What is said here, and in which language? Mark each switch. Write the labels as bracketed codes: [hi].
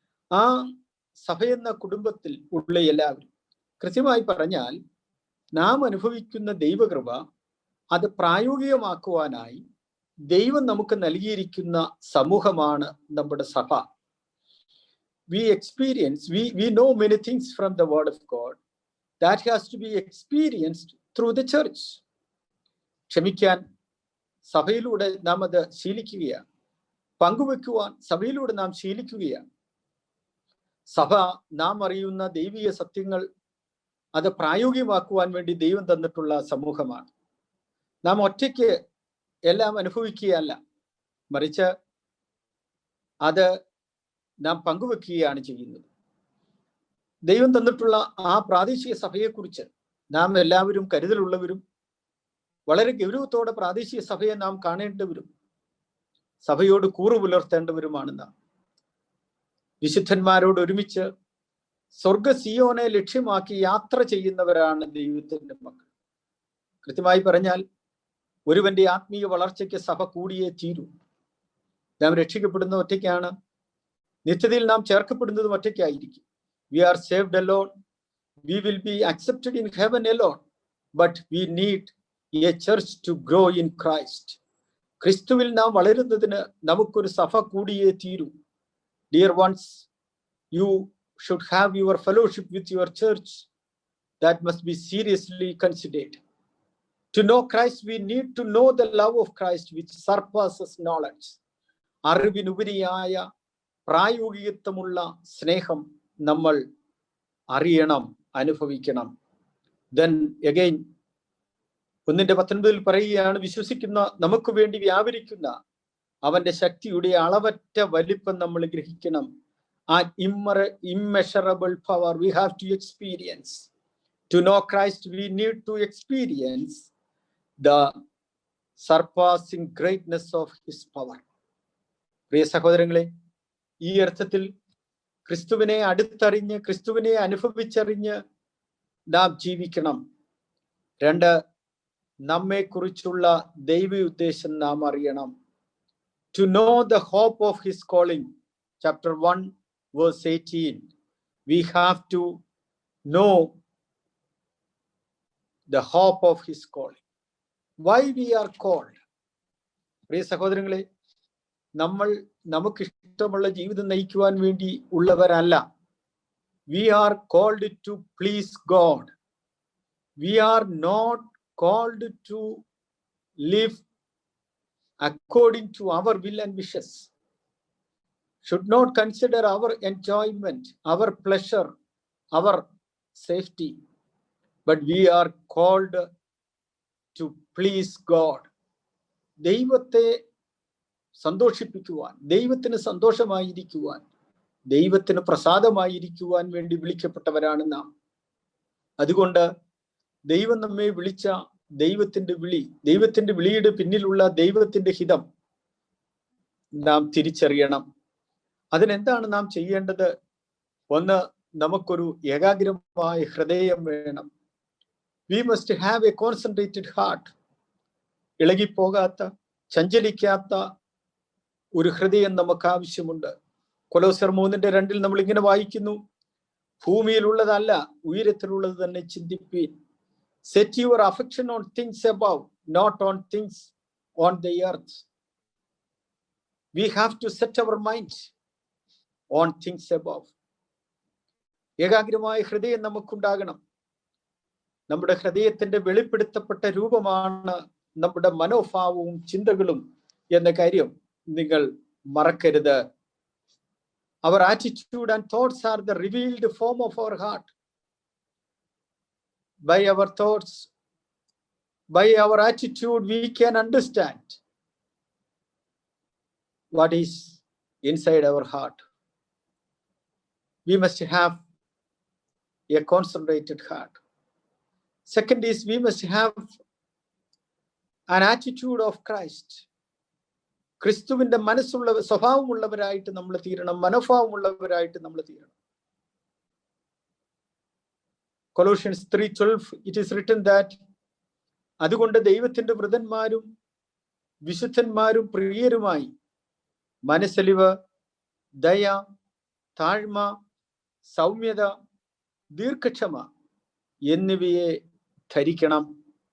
[ml] ആ സഭ എന്ന കുടുംബത്തിൽ ഉള്ള എല്ലാവരും, കൃത്യമായി പറഞ്ഞാൽ നാം അനുഭവിക്കുന്ന ദൈവകൃപ, അത് പ്രായോഗികമാക്കുവാനായി ദൈവം നമുക്ക് നൽകിയിരിക്കുന്ന സമൂഹമാണ് നമ്മുടെ സഭ. [en] We know many things from the word of God that has to be experienced through the church. [ml] ക്ഷമിക്കാൻ സഭയിലൂടെ നാം അത് ശീലിക്കുകയാണ്. പങ്കുവെക്കുവാൻ സഭയിലൂടെ നാം ശീലിക്കുകയാണ്. സഭ നാം അറിയുന്ന ദൈവീയ സത്യങ്ങൾ അത് പ്രായോഗികമാക്കുവാൻ വേണ്ടി ദൈവം തന്നിട്ടുള്ള സമൂഹമാണ്. നാം ഒറ്റയ്ക്ക് എല്ലാം അനുഭവിക്കുകയല്ല, മറിച്ച് അത് നാം പങ്കുവെക്കുകയാണ് ചെയ്യുന്നത്. ദൈവം തന്നിട്ടുള്ള ആ പ്രാദേശിക സഭയെക്കുറിച്ച് നാം എല്ലാവരും കരുതലുള്ളവരും വളരെ ഗൗരവത്തോടെ പ്രാദേശിക സഭയെ നാം കാണേണ്ടവരും സഭയോട് കൂറു പുലർത്തേണ്ടവരുമാണ് നാം. വിശുദ്ധന്മാരോട് ഒരുമിച്ച് സ്വർഗ സിയോനെ ലക്ഷ്യമാക്കി യാത്ര ചെയ്യുന്നവരാണ് ദൈവത്തിന്റെ മക്കൾ. കൃത്യമായി പറഞ്ഞാൽ ഒരുവന്റെ ആത്മീയ വളർച്ചയ്ക്ക് സഭ കൂടിയേ തീരൂ. നാം രക്ഷിക്കപ്പെടുന്ന ഒറ്റയ്ക്കാണ്, നിത്യതയിൽ നാം ചേർക്കപ്പെടുന്നതും ഒറ്റയ്ക്കായിരിക്കും. [en] We are saved alone. We will be accepted in heaven alone. But we need a church to grow in Christ. [ml] ക്രിസ്തുവിൽ നാം വളരുന്നതിന് നമുക്കൊരു സഭ കൂടിയേ തീരൂ. [en] Dear ones, you should have your fellowship with your church. That must be seriously considered. To know Christ, we need to know the love of Christ which surpasses knowledge. [ml] അറിവിനുപരിയായ പ്രായോഗികത്വമുള്ള സ്നേഹം നമ്മൾ അറിയണം, അനുഭവിക്കണം. [en] Then again [ml] 1:19 പറയുകയാണ്, വിശ്വസിക്കുന്ന നമുക്ക് വേണ്ടി വ്യാപരിക്കുന്ന അവന്റെ ശക്തിയുടെ അളവറ്റ വലിപ്പം നമ്മൾ ഗ്രഹിക്കണം. ആ [en] immeasurable power we have to experience. To know Christ, we need to experience the surpassing greatness of his power. [ml] പ്രിയ സഹോദരങ്ങളെ, ഈ അർത്ഥത്തിൽ ക്രിസ്തുവിനെ അടുത്തറിഞ്ഞ് ക്രിസ്തുവിനെ അനുഭവിച്ചറിഞ്ഞ് നാം ജീവിക്കണം. രണ്ട്, നമ്മെക്കുറിച്ചുള്ള ദൈവ ഉദ്ദേശം നാം അറിയണം. [en] To know the hope of his calling, chapter 1 verse 18, we have to know the hope of his calling. Why we are called? [ml] പ്രിയ സഹോദരങ്ങളെ, നമ്മൾ നമുക്കിഷ്ടമുള്ള ജീവിതം നയിക്കുവാൻ വേണ്ടി ഉള്ളവരല്ല. [en] We are called to please God. We are not called to live according to our will and wishes. Should not consider our enjoyment, our pleasure, our safety, but we are called to please God. [ml] ദൈവത്തെ സന്തോഷിപ്പിക്കുവാൻ, ദൈവത്തിന് സന്തോഷമായിരിക്കുവാൻ, ദൈവത്തിന് പ്രസാദമായിരിക്കുവാൻ വേണ്ടി വിളിക്കപ്പെട്ടവരാണ് നാം. അതുകൊണ്ട് ദൈവം നമ്മെ വിളിച്ച ദൈവത്തിന്റെ വിളി, ദൈവത്തിന്റെ വിളിയുടെ പിന്നിലുള്ള ദൈവത്തിന്റെ ഹിതം നാം തിരിച്ചറിയണം. അതിനെന്താണ് നാം ചെയ്യേണ്ടത്? ഒന്ന്, നമുക്കൊരു ഏകാഗ്രമായ ഹൃദയം വേണം. [en] We must have a concentrated heart. [ml] ഇളകിപ്പോകാത്ത, ചഞ്ചലിക്കാത്ത ഒരു ഹൃദയം നമുക്ക് ആവശ്യമുണ്ട്. കൊലോസ്യർ 3:2 നമ്മൾ ഇങ്ങനെ വായിക്കുന്നു, ഭൂമിയിലുള്ളതല്ല ഉയരത്തിലുള്ളത് തന്നെ ചിന്തിപ്പീൻ. [en] Set your affection on things above, not on things on the earth. We have to set our mind on things above. [ml] ഏകാഗ്രമായ ഹൃദയം നമുക്കുണ്ടാകണം. നമ്മുടെ ഹൃദയത്തിന്റെ വെളിപ്പെടുത്തപ്പെട്ട രൂപമാണ് നമ്മുടെ മനോഭാവവും ചിന്തകളും എന്ന കാര്യം നിങ്ങൾ മറക്കരുത്. [en] Our attitude and thoughts are the revealed form of our heart. By our thoughts, by our attitude, we can understand what is inside our heart. We must have a concentrated heart. Second is, we must have an attitude of Christ. [ml] ക്രിസ്തുവിന്റെ മനസ്സുള്ള സ്വഭാവമുള്ളവരായിട്ട് നമ്മൾ തീരണം, മനോഭാവമുള്ളവരായിട്ട് നമ്മൾ തീരണം. [en] Colossians 3:12, it is written that, [ml] അതുകൊണ്ട് ദൈവത്തിന്റെ വൃതന്മാരും വിശുദ്ധന്മാരും പ്രിയരുമായി മനസ്സലിവ്, ദയ, താഴ്മ, സൗമ്യത, ദീർഘക്ഷമ എന്നിവയെ ധരിക്കണം.